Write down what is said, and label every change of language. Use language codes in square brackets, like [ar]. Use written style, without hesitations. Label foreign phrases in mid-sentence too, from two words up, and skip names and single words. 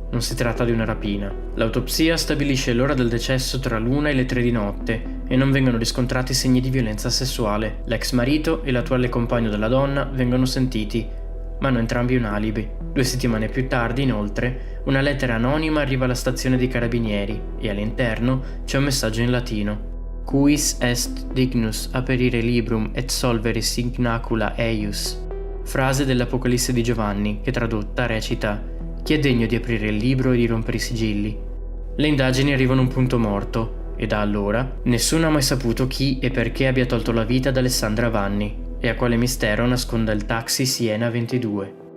[it] Non si tratta di una rapina. L'autopsia stabilisce l'ora del decesso tra l'1 e le 3 di notte e non vengono riscontrati segni di violenza sessuale. L'ex marito e l'attuale compagno della donna vengono sentiti, ma hanno entrambi un alibi. 2 settimane più tardi, inoltre, una lettera anonima arriva alla stazione dei carabinieri e all'interno c'è un messaggio in latino: [la] Quis est dignus aperire librum et solvere signacula eius. [it] Frase dell'Apocalisse di Giovanni, che tradotta recita: chi è degno di aprire il libro e di rompere i sigilli? Le indagini arrivano a un punto morto e da allora nessuno ha mai saputo chi e perché abbia tolto la vita ad Alessandra Vanni e a quale mistero nasconda il taxi Siena 22.